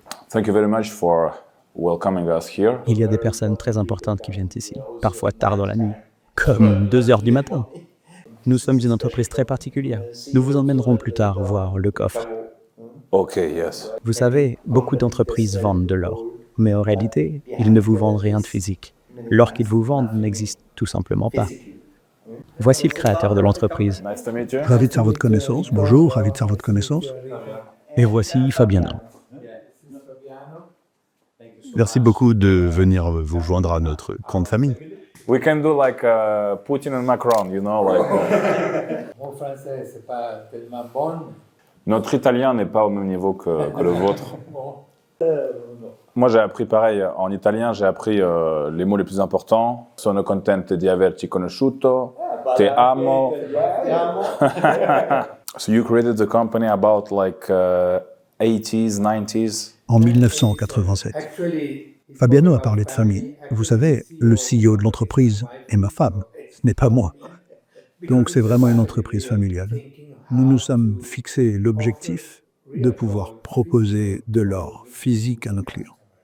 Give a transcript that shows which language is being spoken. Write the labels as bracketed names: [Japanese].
[English] Thank you very much for welcoming us here. [French] Il y a des personnes très importantes qui viennent ici, parfois tard dans la nuit, comme 2 heures du matin. Nous sommes une entreprise très particulière. Nous vous emmènerons plus tard voir le coffre. [English] Ok, yes. [French] Vous savez, beaucoup d'entreprises vendent de l'or, mais en réalité, ils ne vous vendent rien de physique. L'or qu'ils vous vendent n'existe tout simplement pas. Voici le créateur de l'entreprise. [English] Nice to meet you. [French] Ravi de faire votre connaissance. Bonjour, ravi de faire votre connaissance. Et voici Fabiano. Merci beaucoup de venir vous joindre à notre grande famille. [English] We can do like Putin and Macron, you know, like. [French] Mon français, c'est pas tellement bon. Notre italien n'est pas au même niveau que le vôtre. Moi, j'ai appris pareil en italien. J'ai appris les mots les plus importants. [Italian] Sono contento di averti conosciuto. Te amo. [English] So you created the company about like 80s, 90s. [French] En 1987. Fabiano a parlé de famille. Vous savez, le CEO de l'entreprise est ma femme, ce n'est pas moi. Donc c'est vraiment une entreprise familiale. Nous nous sommes fixés l'objectif de pouvoir proposer de l'or physique à nos clients.